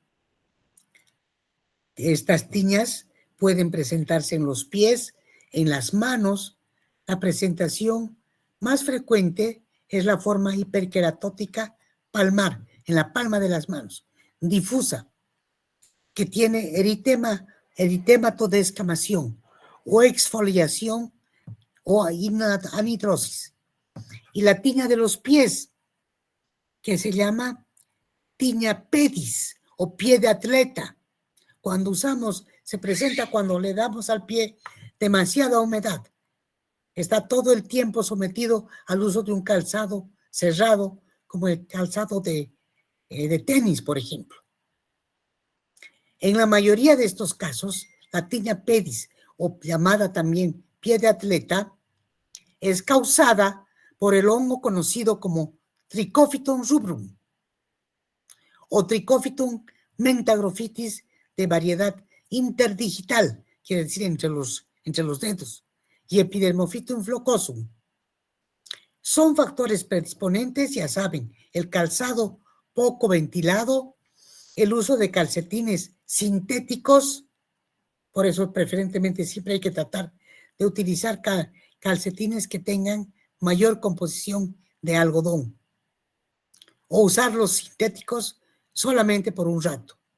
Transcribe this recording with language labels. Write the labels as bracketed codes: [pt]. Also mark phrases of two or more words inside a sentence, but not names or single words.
[es] Estas tiñas pueden presentarse en los pies, en las manos. La presentación más frecuente es la forma hiperqueratótica palmar, en la palma de las manos, difusa, que tiene eritemato de escamación o exfoliación o anhidrosis. Y la tiña de los pies, que se llama tiña pedis o pie de atleta. Cuando se presenta cuando le damos al pie demasiada humedad. Está todo el tiempo sometido al uso de un calzado cerrado, como el calzado de tenis, por ejemplo. En la mayoría de estos casos, la tiña pedis, o llamada también pie de atleta, es causada por el hongo conocido como Trichophytum rubrum o Trichophytum mentagrophytis de variedad interdigital, quiere decir entre los dedos, y Epidermophytum flocosum. Son factores predisponentes, ya saben, el calzado poco ventilado, el uso de calcetines sintéticos, por eso preferentemente siempre hay que tratar de utilizar calcetines que tengan mayor composición de algodón, o usar los sintéticos solamente por un rato.